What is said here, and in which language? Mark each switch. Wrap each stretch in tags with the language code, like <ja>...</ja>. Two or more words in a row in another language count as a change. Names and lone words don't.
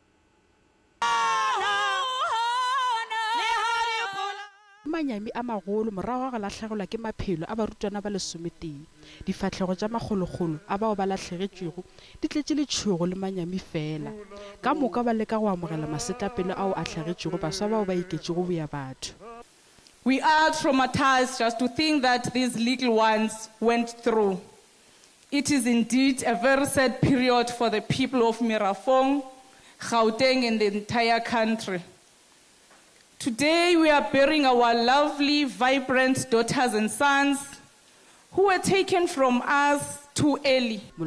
<nso>Manyami a magolo morago ga lahlegelwa ke maphelo a barutwana ba lesometeng difatlhego tša magologolo a bao ba lahlegetšwego di tletše letšhogo le manyami fela ka moka ba leka go amogela masetlapelo ao a hlagetšwego baswa bao ba iketšego boya batho.</nso> <en>We are traumatized just to think that these little ones went through. It is indeed a very sad period for the people of Mirafong, Gauteng and the entire country. Today we are burying our lovely, vibrant daughters and sons who were taken from us too early.</en>